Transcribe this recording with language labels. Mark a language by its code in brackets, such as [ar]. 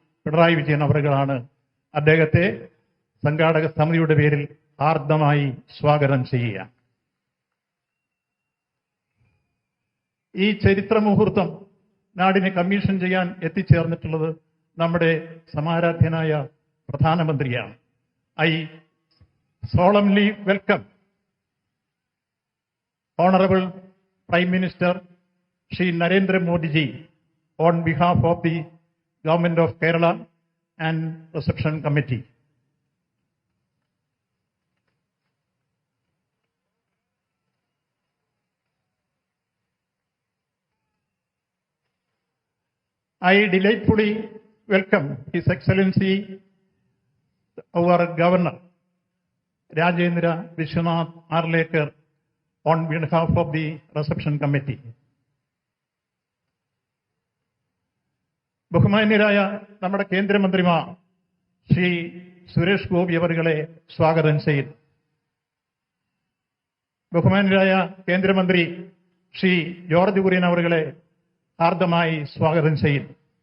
[ml] പിണറായി വിജയൻ അവറുകളാണ്. അദ്ദേഹത്തെ സംഘാടക സമിതിയുടെ പേരിൽ ആർദ്രമായി സ്വാഗതം ചെയ്യുക. ഈ ചരിത്ര മുഹൂർത്തം നാടിനെ കമ്മീഷൻ ചെയ്യാൻ എത്തിച്ചേർന്നിട്ടുള്ളത് നമ്മുടെ സമാരാധ്യനായ പ്രധാനമന്ത്രിയാണ്. [en] I solemnly welcome Honorable Prime Minister Shri Narendra Modi ji on behalf of the Government of Kerala and Reception Committee. I delightfully welcome His Excellency, our Governor, Rajendra Vishwanath Arlekar, on behalf of the Reception Committee. [ml] ബഹുമാന്യരായ നമ്മുടെ കേന്ദ്രമന്ത്രിമാർ ശ്രീ സുരേഷ് ഗോപി അവരുകളെ സ്വാഗതം ചെയ്യുന്നു. ബഹുമാന്യരായ കേന്ദ്രമന്ത്രി Shri George Kurian അവരുകളെ ഹാർദമായി സ്വാഗതം ചെയ്യുന്നു.